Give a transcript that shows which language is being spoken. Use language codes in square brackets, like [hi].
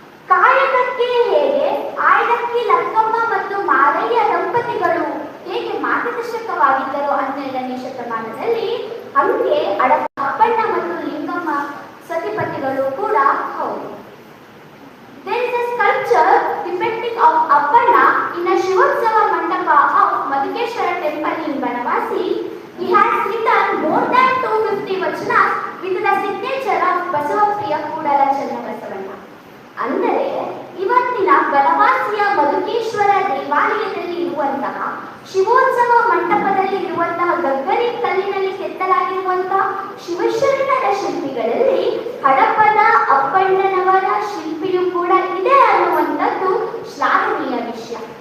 [kn] ಕಾಯಕಕ್ಕೆ ಹೇಗೆ ಆಯ್ದಕ್ಕಿ ಲಕ್ಕಮ್ಮ ಮತ್ತು ಮಾರಯ್ಯ ದಂಪತಿಗಳು ಹೇಗೆ ಮಾರ್ಗದರ್ಶಕವಾಗಿದ್ದರು 12ನೇ ಶತಮಾನದಲ್ಲಿ, ಹಂಗೆ ಅಪ್ಪಣ್ಣ ಮತ್ತು ಲಿಂಗಮ್ಮ ಸತಿಪತಿಗಳು ಕೂಡ ಹೌದು. [en] There is a sculpture depicting of Appanna in a Shivotsava mandapa of Madhukeshwara temple in Banavasi. He has written more than 250 vachanas with the signature of Basavapriya Kudala Channabasavana. [kn] ಅಂದರೆ ಇವತ್ತಿನ ಬನವಾಸಿಯ ಮಧುಕೇಶ್ವರ ದೇವಾಲಯದಲ್ಲಿ ಇರುವಂತಹ ಶಿವೋತ್ಸವ ಮಂಟಪದಲ್ಲಿ ಇರುವಂತಹ ಗಗ್ಗರಿ ಕಲ್ಲಿನಲ್ಲಿ ಕೆತ್ತಲಾಗಿರುವಂತಹ ಶಿವಶರಣರ ಶಿಲ್ಪಿಗಳಲ್ಲಿ ಹಡಪದ ಅಪ್ಪಣ್ಣನವರ ಶಿಲ್ಪಿಯೂ ಕೂಡ ಇದೆ ಅನ್ನುವಂಥದ್ದು ಶ್ಲಾಘನೀಯ ವಿಷಯ.